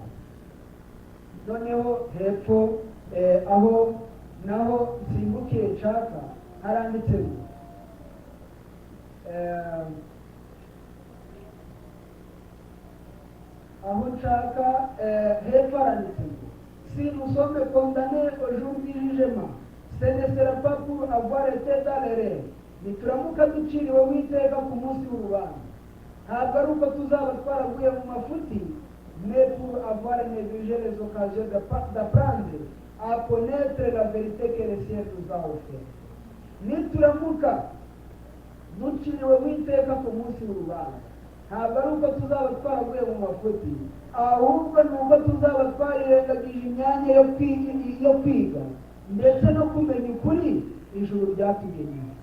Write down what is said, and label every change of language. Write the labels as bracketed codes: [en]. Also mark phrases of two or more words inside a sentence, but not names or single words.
[rw] Noneho hepfo aho naho nsimbukiye nshaka haranditse ngo aho nshaka hepfo haranditse ngo [fr] si nous sommes condamnés au jour du jugement, ce ne sera pas pour avoir été dans l'erreur. [rw] Nituramuka duciriwe witeka ku munsi w'urubanza, ntabwo ari uko tuzaba twaraguye mu mafuti, [fr] mais pour avoir négligé les occasions d'apprendre à connaître la vérité que le ciel nous a offert. [rw] Nituramuka duciriwe witeka ku munsi w'urubanza, ntabwo ari uko tuzaba twaraguye mu mafuti, ahubwo ni uko tuzaba twarirengagije imyanya yo kwiga ndetse no kumenya ukuri ijuru ryatugeneye.